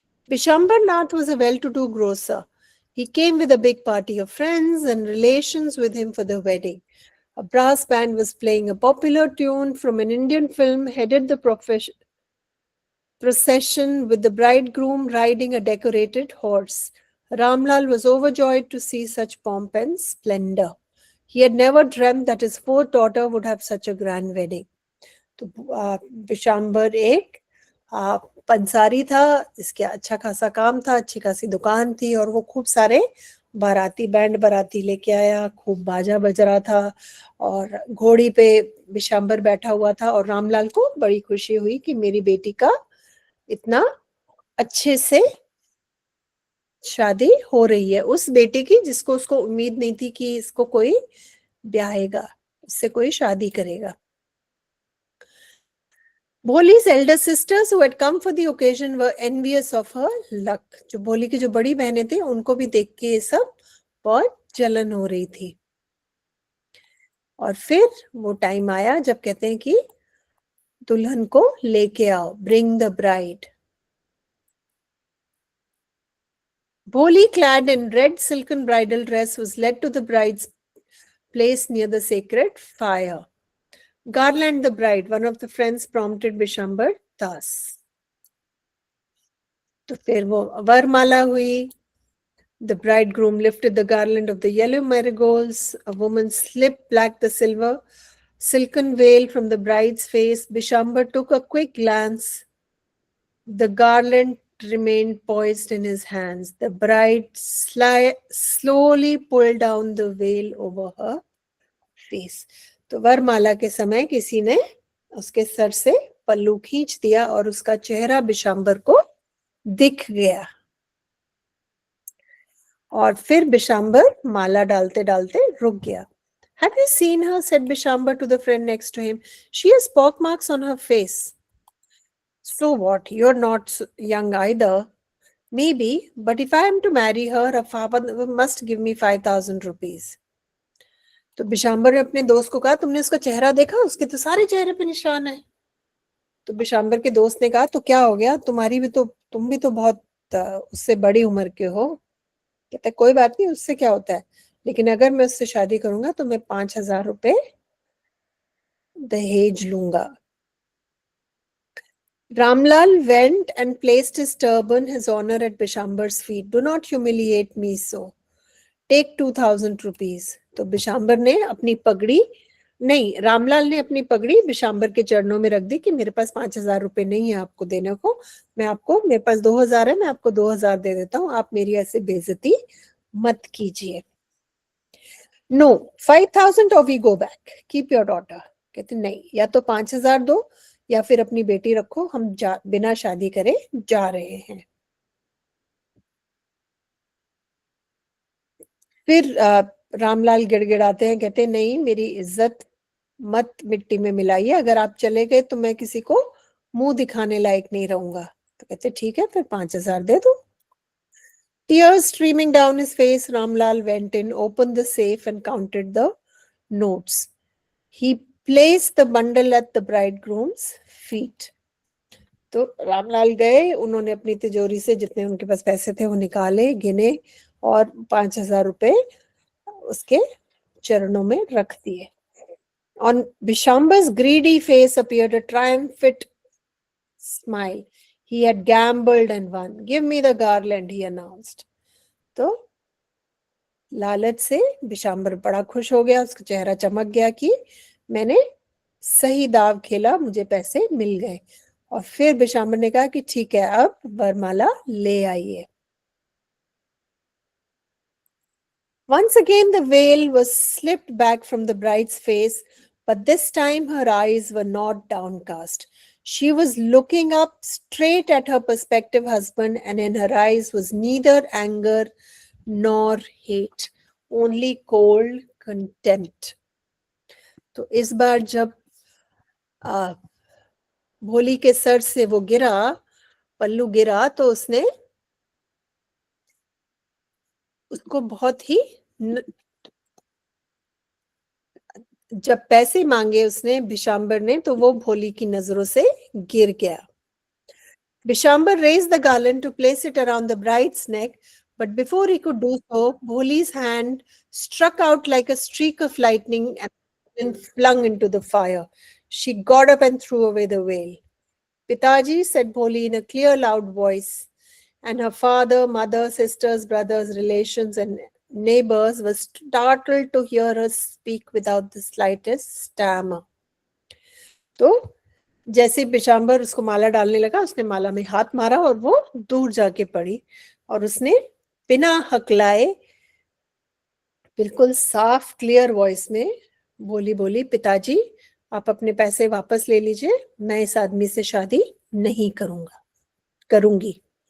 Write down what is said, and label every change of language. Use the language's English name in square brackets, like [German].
[English] Bishambar Nath was a well-to-do grocer. He came with a big party of friends and relations with him for the wedding. A brass band was playing a popular tune from an Indian film, headed the procession with the bridegroom riding a decorated horse. Ramlal was overjoyed to see such pomp and splendor. He had never dreamt that his fourth daughter would have such a grand wedding. [Hindi] तो बिशाम्बर एक पंसारी था, इसके अच्छा खासा काम था, अच्छी खासी दुकान थी, और वो खूब सारे बैंड बाराती लेके आया, खूब बाजा बज रहा था, और घोड़ी पे बिशाम्बर बैठा हुआ था, और रामलाल को बड़ी खुशी हुई कि मेरी बेटी का इतना अच्छे से शादी हो रही है, उस बेटे की जिसको उसको उम्मीद नहीं थी कि इसको कोई ब्याहेगा, इससे कोई शादी करेगा। [English] Boli's elder sisters who had come for the occasion were envious of her luck. [Hindi] जो भोली की जो बड़ी बहनें थी, उनको भी देख के ये सब बहुत जलन हो रही थी। और फिर वो टाइम आया जब कहते हैं कि दुल्हन को लेके आओ, [English] bring the bride. Boli, clad in red silken bridal dress, was led to the bride's place near the sacred fire. Garland the bride, one of the friends prompted Bishambar thus. [Hindi] तो फिर वो वरमाला हुई. [English] The bridegroom lifted the garland of the yellow marigolds. A woman slipped back the silken veil from the bride's face. Bishambar took a quick glance The garland remained poised in his hands. The bride slowly pulled down the veil over her face. [Hindi] तो वरमाला के समय किसी ने उसके sir से पल्लू खींच दिया और उसका चेहरा बिशांबर को दिख गया। और फिर बिशांबर माला डालते डालते रुक गया। [English] Have you seen her? Said Bishambar to the friend next to him. She has pockmarks on her face. So what? You're not young either. Maybe, but if I am to marry her, her father must give me 5,000 rupees. [Hindi] तो बिशांबर ने अपने दोस्त को कहा, तुमने उसका चेहरा देखा? उसके तो सारे चेहरे पे निशान है। तो बिशांबर के दोस्त ने कहा, तो क्या हो गया? तुम भी तो बहुत उससे बड़ी उम्र के हो। कहते कोई बात नहीं, उससे क्या होता है, लेकिन अगर मैं उससे शादी करूंगा तो मैं 5,000 रुपए दहेज लूंगा। [English] Ramlal went and placed his turban, his honor, at Bishambar's feet. Do not humiliate me so. Take 2,000 rupees. [Hindi] तो बिशांबर ने अपनी पगड़ी नहीं, रामलाल ने अपनी पगड़ी बिशांबर के चरणों में रख दी कि मेरे पास 5,000 रुपए नहीं है आपको देने को, मेरे पास 2,000 है, मैं आपको 2,000 दे देता हूँ, आप मेरी ऐसे बेइज्जती मत कीजिए। [English] No 5,000 और we go back, keep your daughter. [Hindi] कहते नहीं, या तो 5,000 दो या फिर अपनी बेटी रखो, हम बिना शादी करे जा रहे हैं। फिर रामलाल गिड़गिड़ाते हैं, कहते नहीं, मेरी इज्जत मत मिट्टी में मिलाइए, अगर आप चले गए तो मैं किसी को मुंह दिखाने लायक नहीं रहूंगा। तो कहते ठीक है, फिर 5,000 दे दो। [English] Tears streaming down his face, Ramlal went in, opened the safe and counted the notes. He placed the bundle at the bridegroom's feet. [Hindi] तो रामलाल गए, उन्होंने अपनी तिजोरी से जितने उनके पास पैसे थे वो निकाले, गिने और 5,000 रुपए उसके चरणों में रख दिए। [English] On Bishambar's greedy face appeared a triumphant smile. He had gambled and won. Give me the garland, he announced. [Hindi] तो लालच से बिशांबर बड़ा खुश हो गया, उसका चेहरा चमक गया कि मैंने सही दाव खेला, मुझे पैसे मिल गए। और फिर बिशांबर ने कहा कि ठीक है, अब वरमाला ले आइए। [English] Once again the veil was slipped back from the bride's face, but this time her eyes were not downcast. She was looking up straight at her prospective husband, and in her eyes was neither anger nor hate, only cold contempt. [Hindi] तो इस बार जब भोली के sir से वो गिरा, पल्लू गिरा, तो उसने उसको बहुत ही जब पैसे मांगे उसने बिशांबर ने, तो वो भोली की नजरों से गिर गया। [English] Bishambar raised the garland to place it around the bride's neck, but before he could do so, Bholi's hand struck out like a streak of lightning and flung into the fire. She got up and threw away the veil. Pitaji, said Bholi in a clear, loud voice, and her father, mother, sisters, brothers, relations, and neighbors were startled to hear her speak without the slightest stammer. [Hindi] तो जैसे बिशांबर उसको माला डालने लगा, उसने माला में हाथ मारा और वो दूर जाके पड़ी, और उसने बिना हकलाए बिल्कुल साफ क्लियर वॉइस में बोली, पिताजी आप अपने पैसे वापस ले लीजिए, मैं इस आदमी से शादी नहीं करूंगी।